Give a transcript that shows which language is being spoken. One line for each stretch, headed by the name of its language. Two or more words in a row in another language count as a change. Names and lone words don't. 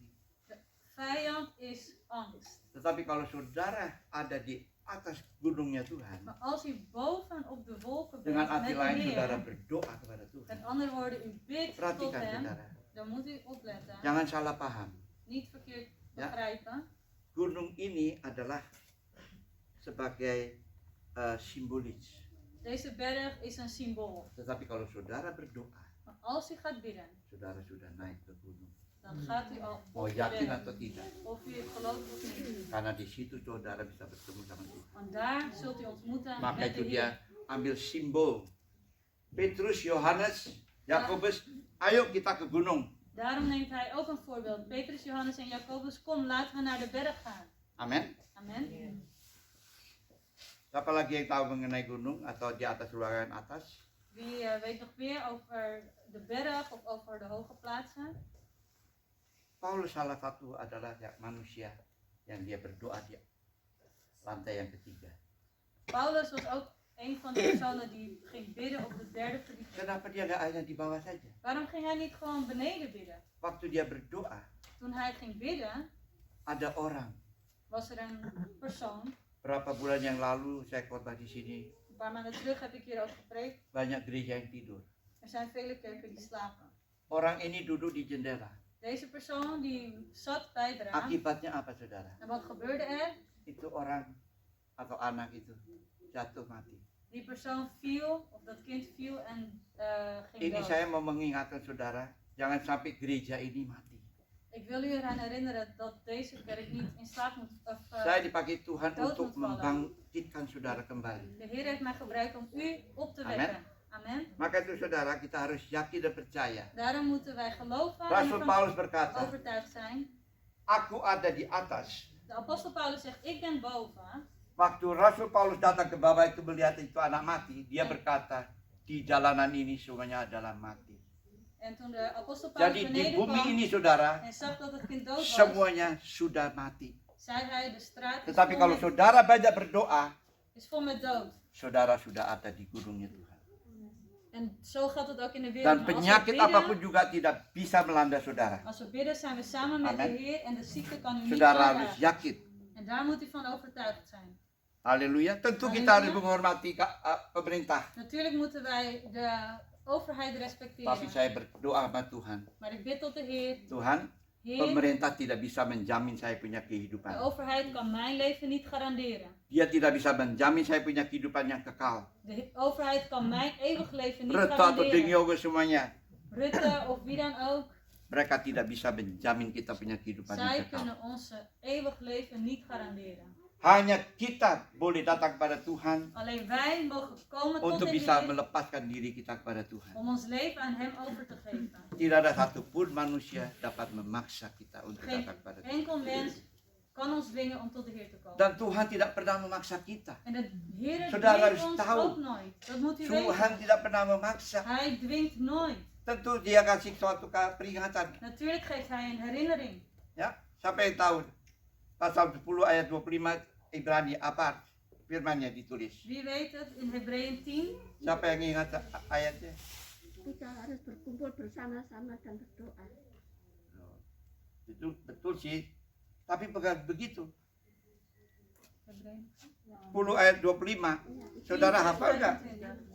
Dutch: vijand is angst.
Indonesian: Tetapi kalau saudara ada di atas gunungnya Tuhan,
Dutch: Maar als u boven op de wolken bent
Indonesian: dengan hati
Dutch: met
Indonesian: lain
Dutch: de
Indonesian: saudara
Dutch: Heer,
Indonesian: berdoa kepada Tuhan.
Dutch: met andere woorden, u bidt tot
Indonesian: Perhatikan
Dutch: hem,
Indonesian: saudara,
Dutch: dan moet u opletten.
Indonesian: jangan salah paham.
Dutch: Niet verkeerd Ja. begrijpen.
Indonesian: Gunung ini adalah sebagai simbolis.
Dutch: Deze berg is een symbool.
Indonesian: Tetapi kalau saudara berdoa,
Dutch: Maar als u gaat bidden,
Indonesian: saudara sudah naik ke gunung.
Dutch: dan gaat u al
Indonesian: Mau
Dutch: op de
Indonesian: yakin
Dutch: berg.
Indonesian: atau tidak?
Dutch: Of u het gelooft of niet.
Indonesian: Karena di situ saudara bisa bertemu sama Tuhan.
Dutch: Want daar zult u ontmoeten
Indonesian: Maka
Dutch: met
Indonesian: itu
Dutch: de
Indonesian: dia
Dutch: Heer.
Indonesian: ambil simbol. Petrus, Yohanes, Yakobus, ayo kita ke gunung.
Dutch: Daarom neemt hij ook een voorbeeld. Petrus, Johannes en Jacobus, kom, laten we naar de berg gaan.
Indonesian: Amin.
Dutch: Amen.
Indonesian: Siapa lagi yang tahu mengenai gunung atau di atas ruangan atas?
Dutch: Wie weet nog meer over de berg of over de hoge plaatsen?
Indonesian: Paulus salah satu adalah manusia yang dia berdoa di lantai yang ketiga.
Dutch: Paulus was ook een van de personen die ging bidden op de derde verdieping.
Indonesian: Kenapa dia nggak hanya di bawah saja?
Dutch: Waarom ging hij niet gewoon beneden bidden?
Indonesian: Waktu dia berdoa,
Dutch: Toen hij ging bidden,
Indonesian: ada orang.
Dutch: was er een persoon.
Indonesian: Berapa bulan yang lalu saya khotbah di sini,
Dutch: Een paar maanden terug heb ik hierover gepreekt.
Indonesian: banyak gereja yang tidur.
Dutch: Er zijn vele kerken die slapen.
Indonesian: Orang ini duduk di jendela.
Dutch: Deze persoon die zat bij het raam.
Indonesian: Akibatnya apa saudara?
Dutch: En wat gebeurde er?
Indonesian: Itu orang atau anak itu jatuh mati.
Dutch: Die persoon viel, of dat kind viel en ging
Indonesian: Ini
Dutch: dood.
Indonesian: saya mau mengingatkan saudara, jangan sampai gereja ini mati.
Dutch: Ik wil u eraan herinneren dat deze kerk niet in slaap moet.
Indonesian: Saya dipakai Tuhan
Dutch: dood
Indonesian: untuk
Dutch: moet vallen.
Indonesian: membangkitkan saudara kembali.
Dutch: De Heer heeft mij gebruikt om u op te Amen. wekken. Amen.
Indonesian: Maka itu saudara, kita harus yakin dan percaya.
Dutch: Daarom moeten wij geloven en
Indonesian: Rasul
Dutch: ervan
Indonesian: Paulus berkata,
Dutch: overtuigd zijn.
Indonesian: aku ada di atas.
Dutch: De apostel Paulus zegt, ik ben boven.
Indonesian: Waktu Rasul Paulus datang ke bawah itu melihat itu anak mati, dia berkata, di jalanan ini semuanya adalah mati.
Dutch: En toen de apostel Paulus
Indonesian: Jadi di
Dutch: beneden
Indonesian: bumi
Dutch: kwam
Indonesian: ini saudara,
Dutch: en zag dat het kind dood was,
Indonesian: semuanya sudah mati.
Dutch: zei hij, de straat is
Indonesian: Tetapi
Dutch: vol,
Indonesian: kalau saudara banyak berdoa,
Dutch: is vol met dood.
Indonesian: saudara sudah ada di gunungnya Tuhan.
Dutch: En zo gaat het ook in de wereld.
Indonesian: Dan
Dutch: Maar als we
Indonesian: penyakit
Dutch: bidden-
Indonesian: apapun juga tidak bisa melanda saudara.
Dutch: Als we bidden zijn we samen met
Indonesian: Amen.
Dutch: de Heer en de ziekte kan u niet
Indonesian: Saudara harus
Dutch: aanraken.
Indonesian: yakin.
Dutch: En daar moet u van overtuigd zijn.
Indonesian: Haleluya. Tentu kita
Dutch: Haleluya.
Indonesian: harus menghormati pemerintah.
Dutch: Natuurlijk moeten wij de overheid
Indonesian: Tapi
Dutch: respecteren.
Indonesian: saya berdoa sama Tuhan.
Dutch: Maar ik bid tot de Heer.
Indonesian: Tuhan,
Dutch: Heer,
Indonesian: pemerintah tidak bisa menjamin saya punya
Dutch: de
Indonesian: kehidupan.
Dutch: overheid kan mijn leven niet garanderen.
Indonesian: Dia tidak bisa menjamin saya punya kehidupan yang kekal.
Dutch: De overheid kan mijn eeuwig leven niet
Indonesian: Rutte atau Ding
Dutch: garanderen.
Indonesian: Yogo semuanya.
Dutch: Rutte of wie dan ook.
Indonesian: Mereka tidak bisa menjamin kita punya kehidupan yang
Dutch: Zij
Indonesian: kekal.
Dutch: kunnen onze eeuwig leven niet garanderen.
Indonesian: Hanya kita boleh datang kepada Tuhan
Dutch: Alleen wij mogen komen tot
Indonesian: untuk
Dutch: in de
Indonesian: bisa
Dutch: Heer
Indonesian: melepaskan diri kita kepada Tuhan.
Dutch: om ons leven aan Hem over te geven.
Indonesian: Tidak ada satupun manusia dapat memaksa kita untuk
Dutch: Geen
Indonesian: datang kepada Tuhan.
Dutch: enkel mens kan ons dwingen om tot de Heer te komen.
Indonesian: Dan Tuhan tidak pernah memaksa kita.
Dutch: En de Heer
Indonesian: Saudara
Dutch: dwingt
Indonesian: harus
Dutch: ons
Indonesian: tahu.
Dutch: ook nooit. Dat moet u weten.
Indonesian: Tuhan tidak pernah memaksa.
Dutch: Hij dwingt nooit.
Indonesian: Tentu dia kasih suatu peringatan.
Dutch: Natuurlijk geeft hij een herinnering.
Indonesian: Ya, siapa yang tahu pasal 10 ayat 25 Ibrani apa firmannya ditulis?
Dutch: Wie weet het in Hebreeën 10?
Indonesian: Siapa yang ingat ayatnya? Kita harus berkumpul bersama-sama dan berdoa. Itu betul sih. Tapi bukan begitu. Hebreeën 10 ayat 25. Saudara hafal nggak? 25.